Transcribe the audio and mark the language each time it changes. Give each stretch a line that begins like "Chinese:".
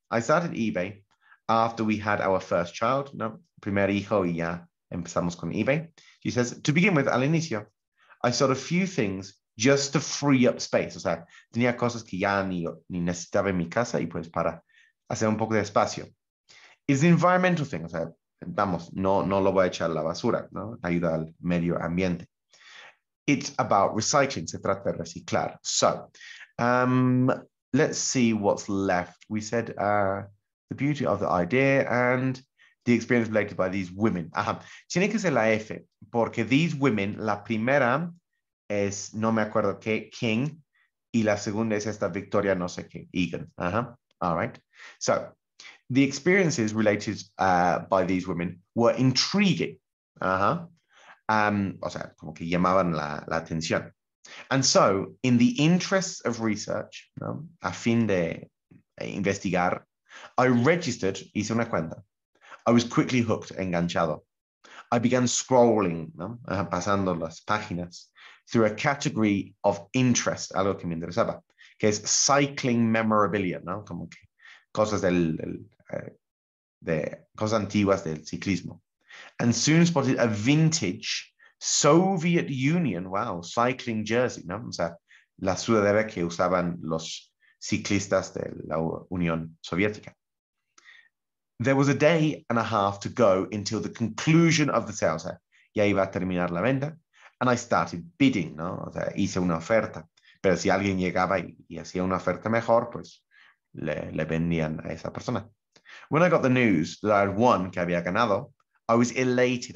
English: I started eBay after we had our first child, ¿no?
Spanish: Primer hijo y ya empezamos con eBay.
English: She says, to begin with,
Spanish: al inicio,
English: I sold a few things just to free up space.
Spanish: O sea, tenía cosas que ya ni necesitaba en mi casa y pues para hacer un poco de espacio.
English: It's an environmental thing.
Spanish: O sea, vamos, no lo voy a echar a la basura, ¿no? Ayuda al medio ambiente.
English: It's about recycling.
Spanish: Se trata de reciclar.
English: So, let's see what's left. We said the beauty of the idea and the experience related by these women.
Spanish: Ajá. Tiene que ser la F, porque
English: these women,
Spanish: la primera es, no me acuerdo qué, King, y la segunda es esta Victoria, no sé qué, Egan.
English: Ajá. All right. So, the experiences related by these women were intriguing.
Spanish: Ajá. O sea, como que llamaban la atención.
English: And so, in the interest of research, ¿no?
Spanish: A fin de investigar,
English: I registered,
Spanish: hice una cuenta.
English: I was quickly hooked, enganchado. I began scrolling, ¿no?
Spanish: Pasando las páginas,
English: through a category of interest,
Spanish: algo que me interesaba, que es
English: cycling memorabilia, ¿no?
Spanish: Como que cosas de cosas antiguas del ciclismo.
English: And soon spotted a vintage Soviet Union, wow, cycling jersey, ¿no? O sea,
Spanish: la sudadera que usaban los ciclistas de la Unión Soviética.
English: There was a day and a half to go until the conclusion of the sale.
Spanish: O sea, ya iba a terminar la venta.
English: And I started bidding, ¿no?
Spanish: O sea, hice una oferta. Pero si alguien llegaba y hacía una oferta mejor, pues le vendían a esa persona.
English: When I got the news that I had won,
Spanish: que había ganado,
English: I was elated.